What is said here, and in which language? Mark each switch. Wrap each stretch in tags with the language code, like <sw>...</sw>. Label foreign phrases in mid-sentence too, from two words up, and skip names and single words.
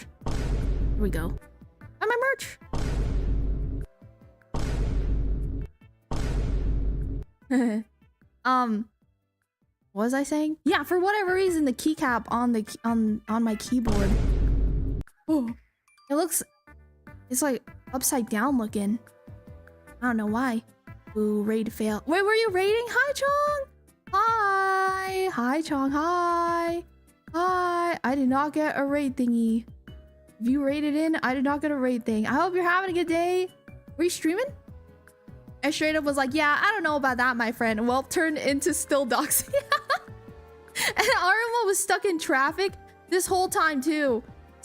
<en>Here we go. Buy my merch. What was I saying? Yeah, for whatever reason, the keycap on my keyboard. Oh, it's like upside down looking. I don't know why. Ooh, raid fail. Wait, were you raiding? Hi, Chong. Hi. Hi, Chong. Hi. Hi. I did not get a raid thingy. If you raided in, I did not get a raid thing. I hope you're having a good day. Were you streaming? I straight up was like, yeah, I don't know about that, my friend. Well, turned into still doxing. And Aruma was stuck in traffic this whole time too.</en>